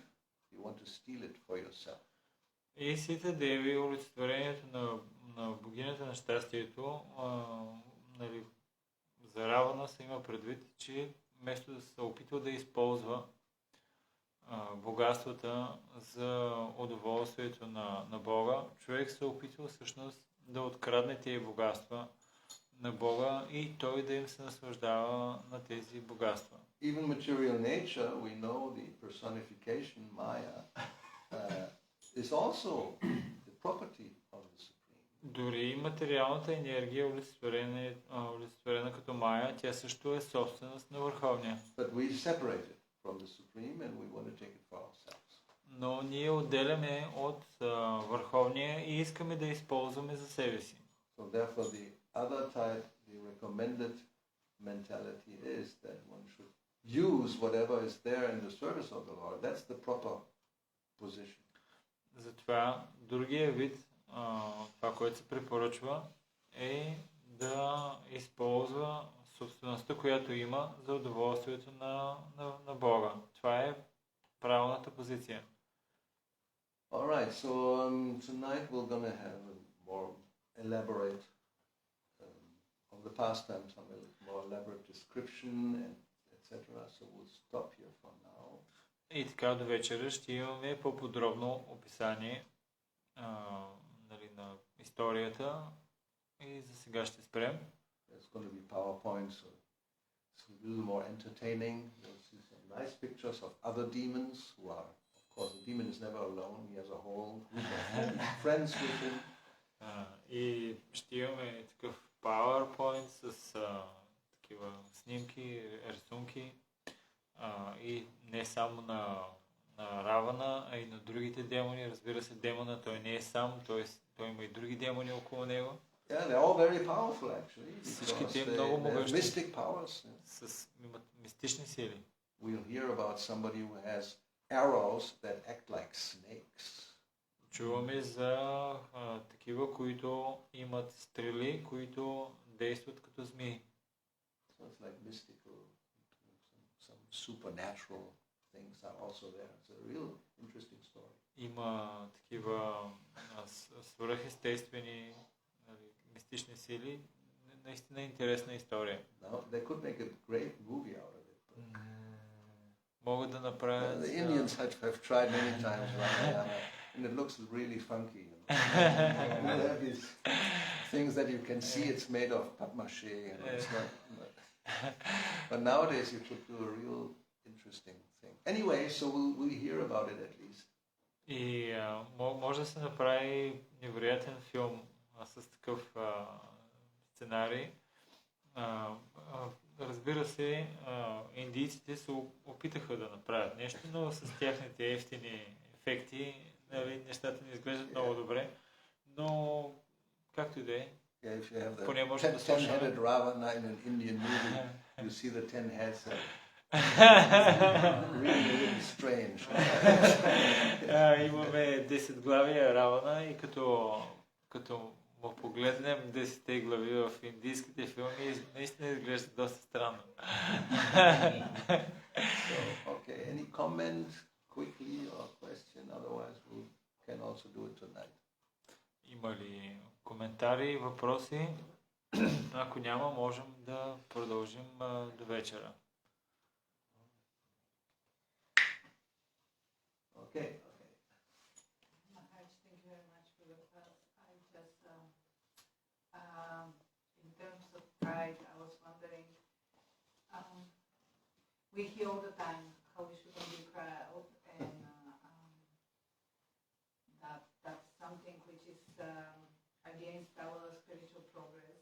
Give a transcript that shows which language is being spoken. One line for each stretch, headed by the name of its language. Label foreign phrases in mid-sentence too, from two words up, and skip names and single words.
English: You want to steal it for yourself.
Bulgarian: И Сита Деви, олицетворението на богинята на щастието, за Равана се има предвид, че вместо да се опитва да използва богатствата за удоволствието на Бога, човек се опитва всъщност да открадне тези богатства на Бога и той да им се наслаждава на тези богатства.
English: even material nature, we know the personification, Maya, is also the property of the Supreme.
Bulgarian: Дори материалната енергия, олицетворена като Майя, тя също е собственост на Върховния.
English: But we separate it from the Supreme and we want to take it for ourselves.
Bulgarian: Но ние отделяме от Върховния и искаме да използваме за себе си.
English: So therefore the other type, the recommended mentality is that one should use whatever is there in the service of the Lord. That's the proper position.
Bulgarian: Затова другия вид, това, което се препоръчва, е да използва собствеността, която има за удоволствието на Бога. Това е правилната позиция.
English: Alright, so tonight we're going to have a more elaborate of the pastime, some more elaborate description, and etc. So we'll stop here for now.
Bulgarian: И така до вечера ще имаме по-подробно описание на историята и за сега ще спрем.
English: There's going to be PowerPoint, so it's a little more entertaining. You'll see some nice pictures of other demons who are, of course, the demon is never alone. He has a whole group of friends with him.
Bulgarian: И ще имаме такъв PowerPoint с такива снимки, рисунки и не само на Равана, а и на другите демони. Разбира се, демона той не е сам, той има и други демони около него.
English: Yeah, they're all very powerful actually.
Bulgarian: Всичките много могъщи.
English: Mystic powers.
Bulgarian: Имат мистични сили.
English: We'll hear about somebody who has arrows that act like snakes.
Bulgarian: Чуваме за такива, които имат стрели, които действат като змии.
English: So it's like mystical, some supernatural things are also there. It's a real interesting story.
Bulgarian: Има такива свръхестествени мистични сили. Наистина интересна история.
English: Now they could make a great movie out of it.
Bulgarian: Могат да направят...
English: The Indians have tried many times, and it looks really funky. You know? They have these things that you can see it's made of papier-mâché. You know? It's not, but nowadays you could do a real interesting thing. Anyway, so we'll hear about it at least.
Bulgarian: И може да се направи невероятен филм с такъв сценарий. Разбира се, индийците се опитаха да направят нещо, но с тяхните ефтини ефекти нещата не изглеждат много добре. Но както и да е, поне може да слушаме.
English: Ten-headed Ravana in an Indian movie, you see the 10 heads. Really strange.
Bulgarian: Имаме 10 главия Равана и като му погледнем 10 глави в индийските филми, наистина изглежда доста странно.
English: Okay, any comment quickly or question? Otherwise we can also do it tonight.
Bulgarian: Има ли коментари, въпроси? Ако няма, можем да продължим до вечера.
English: Okay. Maharaj, thank you very much for your class. I just, in terms of pride, I was wondering, we hear all the time how we shouldn't be proud, and that's something which is against our spiritual progress.